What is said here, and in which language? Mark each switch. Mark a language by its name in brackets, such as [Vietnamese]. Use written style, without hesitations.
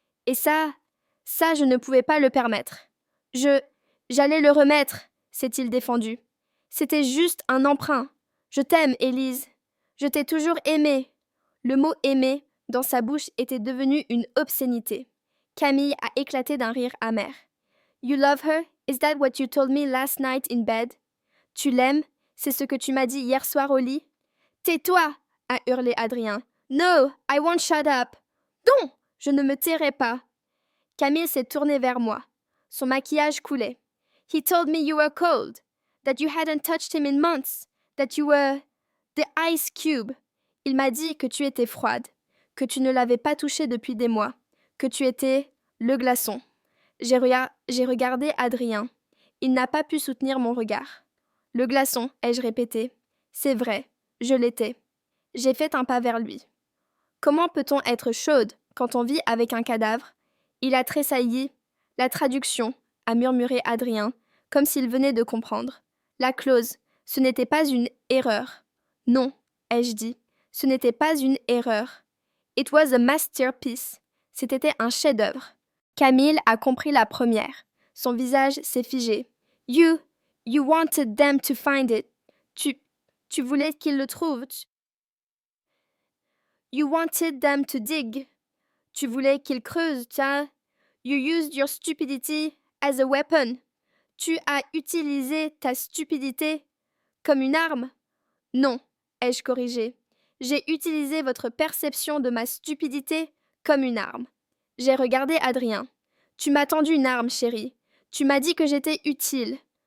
[French] Et ça, je ne pouvais pas le permettre. J'allais le remettre, s'est-il défendu. C'était juste un emprunt. Je t'aime, Élise. Je t'ai toujours aimé. Le mot aimer, dans sa bouche, était devenu une obscénité. Camille a éclaté d'un rire amer. [English] You love her? Is that what you told me last night in bed? [French] Tu l'aimes? C'est ce que tu m'as dit hier soir au lit? Tais-toi! A hurlé Adrien. [English] No, I won't shut up. [French] Non, je ne me tairai pas. Camille s'est tournée vers moi. Son maquillage coulait. [English] He told me you were cold, that you hadn't touched him in months, that you were the ice cube. [French] Il m'a dit que tu étais froide, que tu ne l'avais pas touché depuis des mois, que tu étais le glaçon. J'ai regardé Adrien. Il n'a pas pu soutenir mon regard. Le glaçon, ai-je répété. C'est vrai, je l'étais. J'ai fait un pas vers lui. Comment peut-on être chaude quand on vit avec un cadavre? Il a tressailli. La traduction, a murmuré Adrien, comme s'il venait de comprendre. La clause, ce n'était pas une erreur. Non, ai-je dit, ce n'était pas une erreur. [English] It was a masterpiece. [French] C'était un chef-d'œuvre. Camille a compris la première. Son visage s'est figé. [English] You wanted them to find it. [French] Tu voulais qu'ils le trouvent. [English] You wanted them to dig. [French] Tu voulais qu'ils creusent, tiens. [English] You used your stupidity as a weapon. [French] Tu as utilisé ta stupidité comme une arme. Non, ai-je corrigé. J'ai utilisé votre perception de ma stupidité comme une arme. J'ai regardé Adrien. Tu m'as tendu une arme, chérie. Tu m'as dit que j'étais utile.